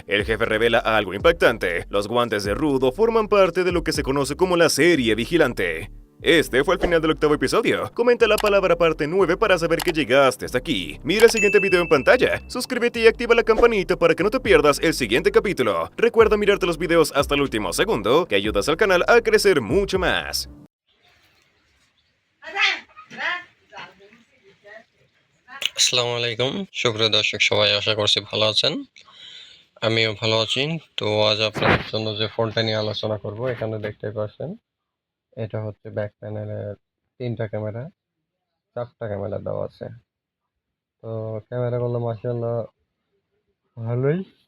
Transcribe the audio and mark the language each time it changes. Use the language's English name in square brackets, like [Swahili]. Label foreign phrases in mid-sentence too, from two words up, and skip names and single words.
[Spanish] El jefe revela algo impactante. Los guantes de Rudo forman parte de lo que se conoce como la serie Vigilante. Este fue el final del 8º episodio. Comenta la palabra parte 9 para saber que llegaste hasta aquí. Mira el siguiente video en pantalla, suscríbete y activa la campanita para que no te pierdas el siguiente capítulo. Recuerda mirarte los videos hasta el último segundo, que ayudas al canal a crecer mucho más. [Bangla] আসসালামু আলাইকুম সুপ্রিয় দর্শক সবাই আশা করছি ভালো আছেন আমিও ভালো আছি তো আজ আপনাদের জন্য যে ফোনটা নিয়ে আলোচনা করব এখানে দেখতে পাচ্ছেন এটা হচ্ছে ব্যাক প্যানেলের 3টা ক্যামেরা 4টা ক্যামেরা দেওয়া আছে তো ক্যামেরাগুলো মাশাআল্লাহ ভালোই